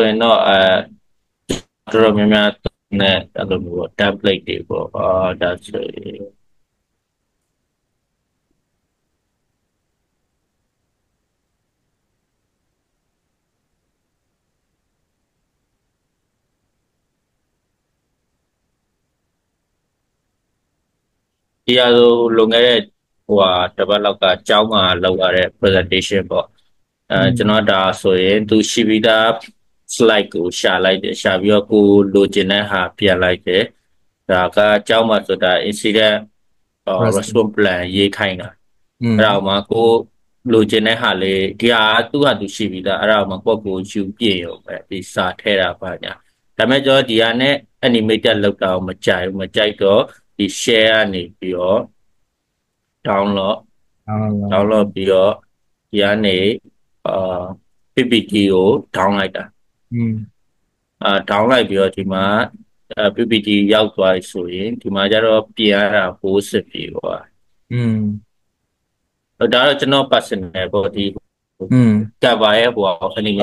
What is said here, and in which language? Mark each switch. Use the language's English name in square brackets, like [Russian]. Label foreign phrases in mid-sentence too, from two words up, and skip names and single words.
[Burmese] ရင်တော့တော်တော်များများနဲ့အဲ့လိုမျိုး template တွေပေါ့ဒါဆိုရင်ဒီအလိုလုံခဲ့တဲ့ဟို ဟာတပတ်လောက်ကကျောင်းမှာလုပ်ရတဲ့ presentation ပေါ့ကျွန်တော်ဒါဆိုရင်သူရှိပြီးသား slide ကိုရှာလိုက်တယ်ရှာပြီးတော့ကိုလိုချင်တဲ့ဟာပြန်လိုက်တယ်ဒါကကျောင်းမှာဆိုတာ [English] incident response plan [Burmese] ရေးခိုင်းတာအဲ့ဒါမှကိုလိုချင်တဲ့ဟာလေးဒီဟာသူ့ဟာသူရှိပြီးသားအဲ့ဒါမှကိုကိုယူပြည့်ရုံပဲဒီစာထဲတာပါညာဒါပေမဲ့ကျွန်တော်ဒီဟာနဲ့ animated လောက်တာမကြိုက်တော့ဒီ share ကနေပြီးတော့ download ပြီးတော့ဒီကနေPPT ကို down လိုက်တာdown လိုက်ပြီးတော့ဒီမှာPPT ရောက်သွားပြီဆိုရင်ဒီမှာကျတော့ပြင်ရတာပိုးစစ်ပြီပေါ့ဒါတော့ကျွန်တော် personal ပေါ့ဒီကဘာရဲ့ဟို animation